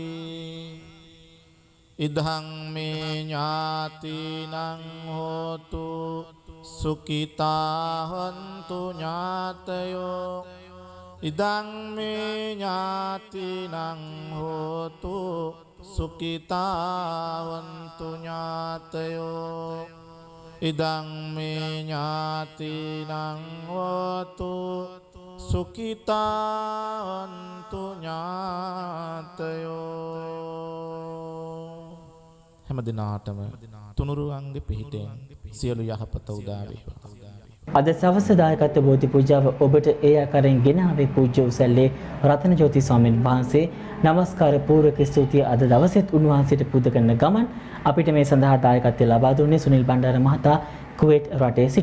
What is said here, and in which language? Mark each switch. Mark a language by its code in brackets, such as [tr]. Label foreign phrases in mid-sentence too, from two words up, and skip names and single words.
[pi] ඉදං මේ ඥාතිනං හෝතු සුඛිතා හොන්තු ඥාතයෝ ඉදං මේ ඥාතිනං හෝතු සුඛිතා හොන්තු ඥාතයෝ ඉදං මේ ඥාතිනං හෝතු සුඛිතා හොන්තු ඥාතයෝ [si] හැම දිනාටම තුනුරුවන්ගේ පිහිටෙන් සියලු යහපත උදා වේවා. අද සවස දායකත්ව බෝධි පූජාව ඔබට ඒ ආකාරයෙන් ගෙනාවේ පූජ්‍ය උසැල්ලේ රතන ජෝති ස්වාමීන් වහන්සේ. නමස්කාර පූර්වක ස්තුතිය අද දවසෙත් උන්වහන්සේට පුද කරන ගමන් අපිට මේ සඳහා දායකත්වය ලබා දුන්නේ සුනිල් බණ්ඩාර මහතා කුවේට් රටේ සිට.